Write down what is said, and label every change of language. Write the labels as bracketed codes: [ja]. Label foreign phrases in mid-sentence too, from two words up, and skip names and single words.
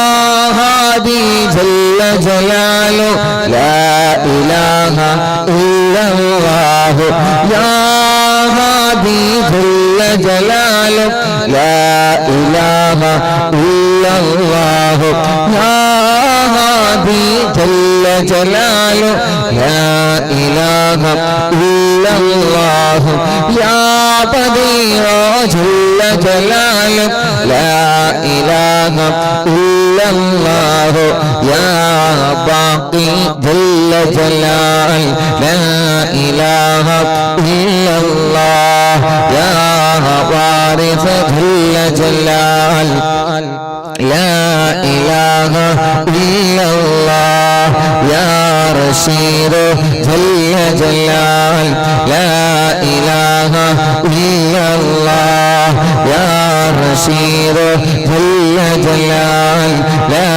[ar] هادي جل جلاله لا إله إلا الله يا هادي جل جلاله لا إله إلا الله يا هادي جل جلاله لا إله إلا الله يا بديع جل جلاله لا إله إلا الله يا باقي جل جلاله لا إله إلا الله يا وارث جل جلاله لا إله إلا الله يا رشيد جل جلال لا إله إلا الله يا رشيد جل جلال لا